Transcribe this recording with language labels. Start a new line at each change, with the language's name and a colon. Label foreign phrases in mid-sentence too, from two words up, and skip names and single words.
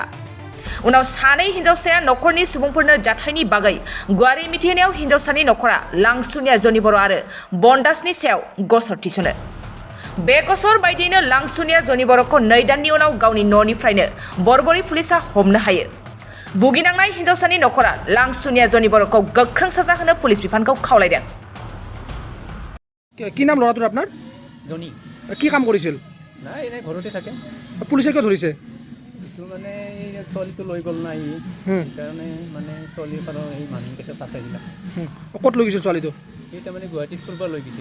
Bodo: उनाव सानै हिनजावसाया नखरनि सुबुंफोरनो जाथायनि बागै गुवारै मिथिहोनायाव हिनजावसानि नखरा लांसुनिया जनि बर' आरो बनदासनि सायाव गसर थिसनो। बे गसर बायदियैनो लांसुनिया जनि बर'खौ 2 दाननि उनाव गावनि न'निफ्रायनो बरबरी पुलिसा हमनो हायो। भुगिनांनाय हिनजावसानि नखरा लांसुनिया जनि बर'खौ गोख्रों साजा होनो पुलिस बिफानखौ खावलायदों।
Assamese: কি নাম ল'ৰাটোৰ আপোনাৰ? জনি। কি কাম কৰিছিল? নাই এনে ঘৰতে থাকে। পুলিচে কিয় ধৰিছে? এইটো মানে এই ছোৱালীটো লৈ গ'ল না ই সেইকাৰণে মানে ছোৱালীৰ পৰা এই মানুহকেইটা পাঠাইছিলে। ক'ত লৈ গৈছিল ছোৱালীটো? সি তাৰমানে গুৱাহাটীত ফুৰিব লৈ গৈছিল।